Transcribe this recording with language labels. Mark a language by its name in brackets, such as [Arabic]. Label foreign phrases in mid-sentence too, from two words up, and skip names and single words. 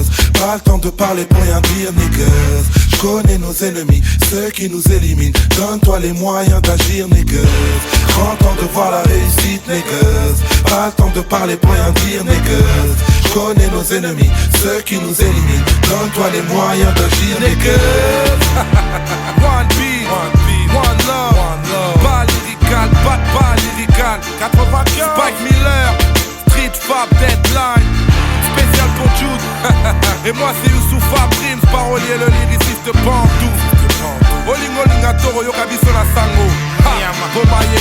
[French] Pas le temps de parler pour rien dire, niggas. J'connais nos ennemis, ceux qui nous éliminent. Donne-toi les moyens d'agir, niggas. Grand temps de voir la réussite, niggas. Pas le temps de parler pour rien dire, niggas. J'connais nos ennemis, ceux qui nous éliminent. Donne-toi les moyens d'agir, niggas. [English] One beat, one love, [French] balle lyricale, balle lyricale. 95, Spike Miller, Street Fab Deadline. Spécial pour Jude. Et moi c'est Youssoufa Prims, parolier le lyriciste Bandou. [Lingala] Oling oling a toro yokabiso na sango.